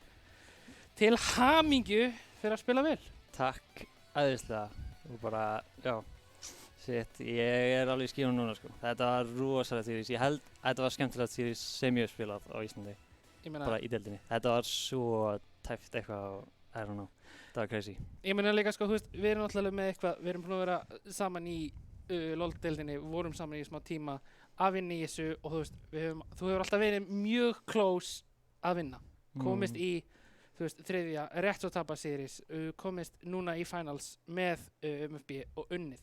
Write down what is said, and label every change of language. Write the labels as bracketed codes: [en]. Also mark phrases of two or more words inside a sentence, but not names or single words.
[is] Til hamingju fyrir að spila vel. Takk æðislega og bara, já, shit, ég er alveg í skífunum núna sko. Þetta var rosalega series. Ég held að þetta var skemmtilegt series sem ég hef spilað á Íslandi. Bara í deildinni. Þetta var svo tæft eitthvað og [en] I don't know. [is] Það var crazy. Ég meina líka sko, þú veist, við erum náttúrulega með eitthvað, við erum búin að vera saman í LoL-deildinni, vorum saman í smá tíma að vinna í þessu og þú veist, þú hefur alltaf verið mjög close að vinna. Komist í, þú veist, þriðja, rétt svo tapa series, komist núna í finals með MFB og unnið.